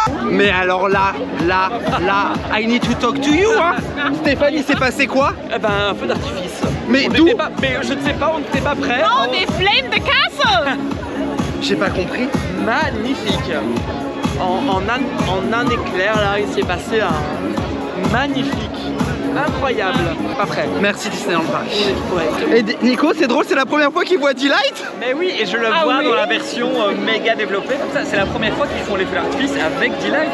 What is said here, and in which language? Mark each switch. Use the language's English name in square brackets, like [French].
[French] Mais alors là, [English] I need to talk to you, [French] hein. Stéphanie, c'est passé quoi? Eh ben, un feu d'artifice. Mais d'où? Mais je ne sais pas, on n'était pas prêts. [English] Oh, they flamed the castle! [French] J'ai pas compris. Magnifique. En un éclair, là, il s'est passé un magnifique. Incroyable. Pas prêt. Merci Disneyland Paris. Ouais. Et Nico, c'est drôle, c'est la première fois qu'il voit Delight? Mais oui, et je le vois dans la version méga développée comme ça. C'est la première fois qu'ils font les feux d'artifice avec Delight.